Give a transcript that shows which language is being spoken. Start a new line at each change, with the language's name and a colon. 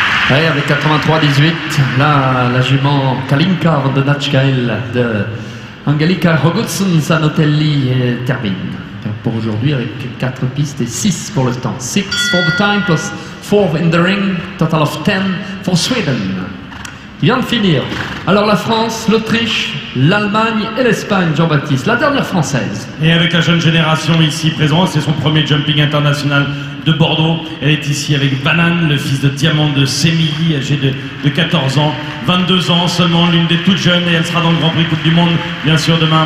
French: Ouais, avec 83-18, là, la jument Kalinka von der Natchgael de Angelica Hogotson Sanotelli termine pour aujourd'hui avec 4 pistes et 6 pour le temps.
English: 6 for the time plus 4 in the ring, total of 10 for Sweden.
French: Qui vient de finir. Alors la France, l'Autriche, l'Allemagne et l'Espagne, Jean-Baptiste, la dernière française. Et avec la jeune génération ici présente, c'est son premier jumping international de Bordeaux. Elle est ici avec Vanane, le fils de Diamant de Sémilly, âgé de 14 ans. 22 ans seulement, l'une des toutes jeunes, et elle sera dans le Grand Prix Coupe du Monde, bien sûr, demain.